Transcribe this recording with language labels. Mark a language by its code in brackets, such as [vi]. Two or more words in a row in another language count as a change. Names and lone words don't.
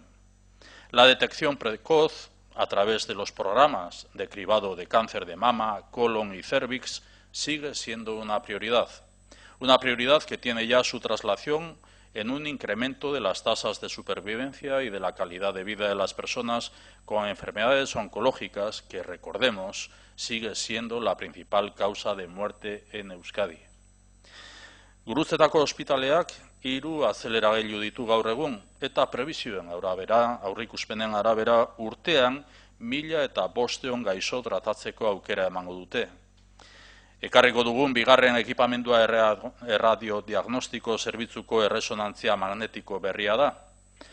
[es] La detección precoz a través de los programas de cribado de cáncer de mama, colon y cérvix sigue siendo una prioridad que tiene ya su traslación en un incremento de las tasas de supervivencia y de la calidad de vida de las personas con enfermedades oncológicas que, recordemos, sigue siendo la principal causa de muerte en Euskadi. [eu] Gurutzetako ospitaleak 3 azeleragailu ditu gaur egun eta prebizioen aurrikuspenen arabera urtean 1.500 gaixo tratatzeko aukera emango dute. Ekarriko dugun bigarren ekipamendua erradiodiagnostiko zerbitzuko erresonantzia magnetiko berria da.